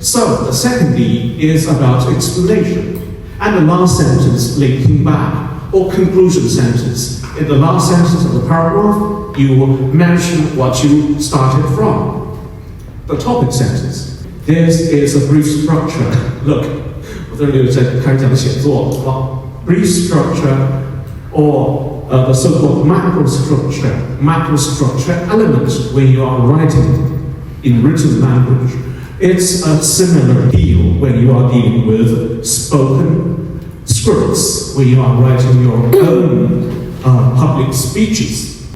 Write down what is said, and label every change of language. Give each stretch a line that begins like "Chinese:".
English: So the second E is about explanation. And the last sentence, linking back, or conclusion sentence. In the last sentence of the paragraph, you mention what you started from. The topic sentence. This is a brief structure.
Chinese: Look, 我这里在开始讲写作，是吧？ Brief structure or
English: the so-called macrostructure elements when you are writing in written language. It's a similar deal when you are dealing with spoken scripts, when you are writing your own public speeches.